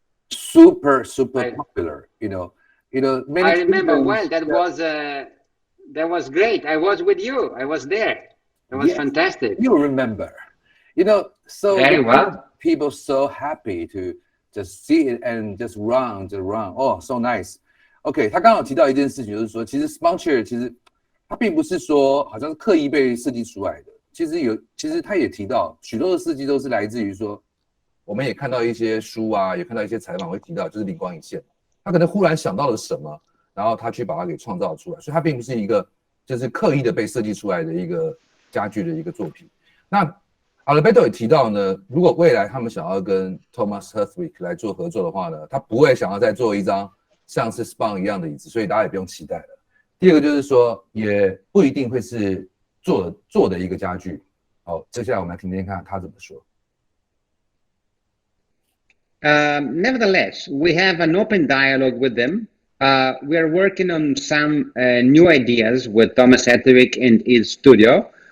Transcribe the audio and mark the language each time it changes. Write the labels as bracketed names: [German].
[English] Super popular, you know. Many I remember well. That was great. I was with you. I was there. It was fantastic. You remember, you know, so very well. People so happy to just see it and just run. Oh, so nice. [Chinese] OK， 他刚好提到一件事情，就是说，其实 Spun Chair 其实它并不是说好像是刻意被设计出来的。其实他也提到，许多的设计都是来自于说，我们也看到一些书啊，也看到一些采访会提到，就是灵光一现，他可能忽然想到了什么，然后他去把它给创造出来，所以它并不是一个就是刻意的被设计出来的一个家具的一个作品。那 Alberto 也提到呢，如果未来他们想要跟 Thomas Satterwijk 来做合作的话呢，他不会想要再做一张像是 Spun 一样的椅子，所以大家也不用期待了。第二个就是说，也不一定会是做的一个家具。好，接下来我们来听听看他怎么说。 [English] Nevertheless, we have an open dialogue with them. We are working on some new ideas with Thomas Satterwijk and his studio.